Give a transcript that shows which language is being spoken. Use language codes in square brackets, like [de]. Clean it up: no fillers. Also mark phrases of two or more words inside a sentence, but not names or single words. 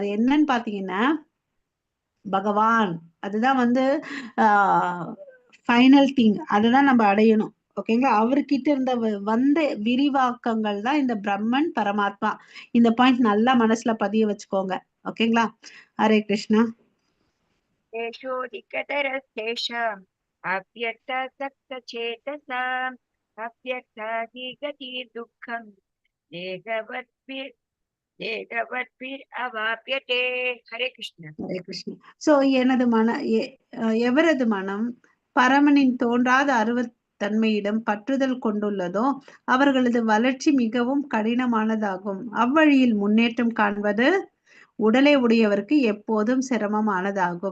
[ta] அது என்னன்னு பார்த்தீங்கன்னா, பகவான். அதுதான் வந்து ஆ [en] final thing. [ta] அதுதான் நம்ம அடையணும். ஓகேங்களா? அவர்கிட்ட இருந்த வந்த விரிவாக்கங்கள் தான் இந்த பிரம்மன், பரமாத்மா. இந்த பாயிண்ட் நல்லா மனசுல பதிய வச்சுக்கோங்க. ஓகேங்களா? ஹரே கிருஷ்ணா. [sa] तेषोऽधिकतरस्तेषाम् अव्यक्तासक्तचेतसाम् अव्यक्ता हि गतिर्दुःखम् देहवद्भिर् देहवद्भिरवाप्यते. हरे कृष्ण. [ta] ஹரே கிருஷ்ணா. சோ எனது எவரது மனம் பரமனின் தோன்றாத தன்மையிடம் பற்றுதல் கொண்டுள்ளதோ அவர்களது வளர்ச்சி மிகவும் கடினமானதாகும். அவ்வழியில் முன்னேற்றம் காண்பது உடலை உடையவருக்கு எப்போதும் சிரமமானதாகும்.